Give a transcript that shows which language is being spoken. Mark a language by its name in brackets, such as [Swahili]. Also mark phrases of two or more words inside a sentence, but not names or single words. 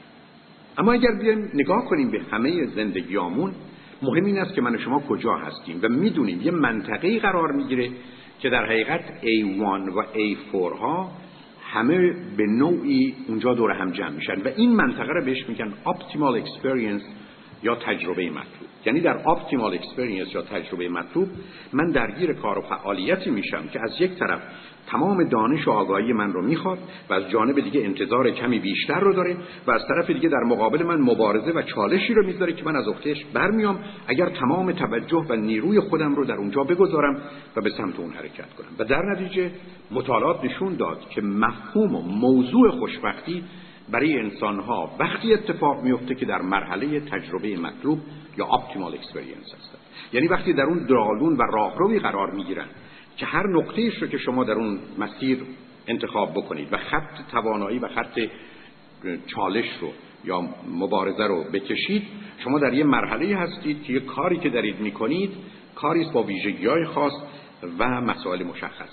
[Persian] اما اگر بیایم نگاه کنیم به همه زندگیامون، مهم این است که من و شما کجا هستیم و میدونیم یه منطقه‌ای قرار میگیره که در حقیقت A1 و A4 ها همه به نوعی اونجا دور هم جمع میشن و این منطقه رو بهش میگن [English] optimal experience [Persian] یا تجربه مطلوب. یعنی در [English] optimal experience [Persian] یا تجربه مطلوب من درگیر کار و فعالیتی میشم که از یک طرف تمام دانش و آگاهی من رو میخواد و از جانب دیگه انتظار کمی بیشتر رو داره و از طرف دیگه در مقابل من مبارزه و چالشی رو میذاره که من از عهده‌اش برمیام اگر تمام توجه و نیروی خودم رو در اونجا بگذارم و به سمت اون حرکت کنم. و در نتیجه مطالعات نشون داد که مفهوم و موضوع خوشبختی برای انسان‌ها وقتی اتفاق میفته که در مرحله تجربه مطلوب یا [English] optimal experience [Persian] هستند. یعنی وقتی در اون درالون و راهروی قرار میگیرن که هر نقطه‌ایش رو که شما در اون مسیر انتخاب بکنید و خط توانایی و خط چالش رو یا مبارزه رو بکشید، شما در یه مرحله هستید که یه کاری که دارید میکنید کاری است با ویژگی‌های خاص و مسائل مشخص.